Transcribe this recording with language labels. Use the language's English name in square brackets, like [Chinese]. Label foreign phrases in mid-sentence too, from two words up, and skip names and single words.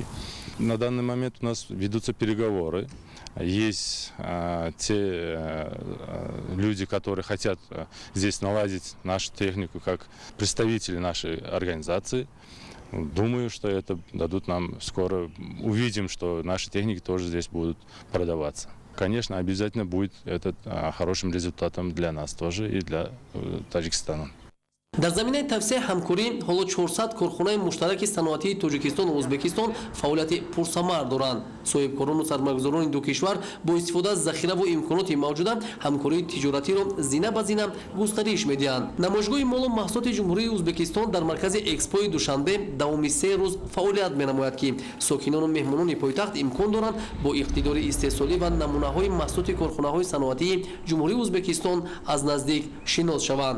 [Russian] На данный момент у нас ведутся переговоры. Есть те люди, которые хотят здесь наладить нашу технику как представители нашей организации. Думаю, что это дадут нам скоро. Увидим, что наши техники тоже здесь будут продаваться. Конечно, обязательно будет это хорошим результатом для нас тоже и для Таджикистана. [Tajik] дар заминаи тавсеъ ҳамкорӣ ҳоло 400 корхонаи муштараки саноатии Тоҷикистон ва Узбекистон фаъолияти пурсамар доранд. соҳибкорону сармайгузорони ду кишвар бо истифода аз захираву имконоти мавҷуда ҳамкории тиҷоратиро зина ба зина густариш медиҳанд. намоишгоҳи молу маҳсулоти ҷумҳурии Узбекистон дар маркази экспои Душанбе давоми 3 рӯз фаъолият менамояд ки сокинону меҳмонони пойтахт имкон доранд бо иқтидори истеҳсолӣ ва намунаҳои маҳсулоти корхонаҳои саноатии ҷумҳурии Узбекистон аз наздик шинос шаванд.